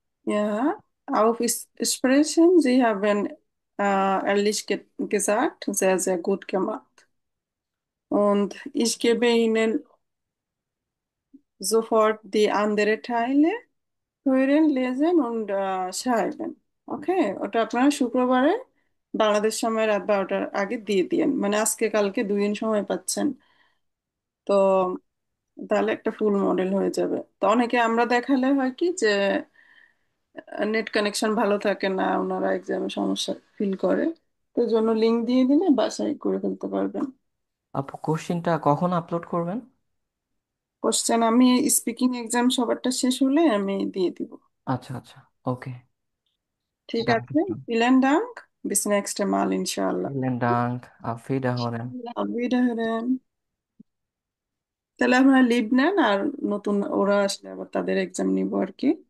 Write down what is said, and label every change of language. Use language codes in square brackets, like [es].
[de] ja, auf Sprechen, Sie haben ehrlich gesagt sehr, sehr gut gemacht. Und ich gebe Ihnen sofort die anderen Teile. hören, lesen und schreiben। [bn] ওকে ওটা আপনারা শুক্রবারে বাংলাদেশ সময় রাত 12টার আগে দিয়ে দিয়েন মানে আজকে কালকে 2 দিন সময় পাচ্ছেন তো তাহলে একটা ফুল মডেল হয়ে যাবে তো অনেকে আমরা দেখালে হয় কি যে নেট কানেকশন ভালো থাকে না ওনারা এক্সামে সমস্যা ফিল করে তো জন্য লিংক দিয়ে দিলে বাসায় করে ফেলতে পারবেন। আপু কোশ্চিনটা কখন আপলোড করবেন? কোশ্চেন আমি স্পিকিং এক্সাম সবারটা শেষ হলে আমি দিয়ে দিব। আচ্ছা আচ্ছা, ওকে। ঠিক [de] Danke [bn] আছে, [de] schön. vielen Dank, bis nächste Mal inshallah। Vielen Dank. Auf Wiederhören. auf Wiederhören। [bn] তাহলে আপনারা লিভ নেন আর নতুন ওরা আসলে আবার তাদের এক্সাম নিব আর কি।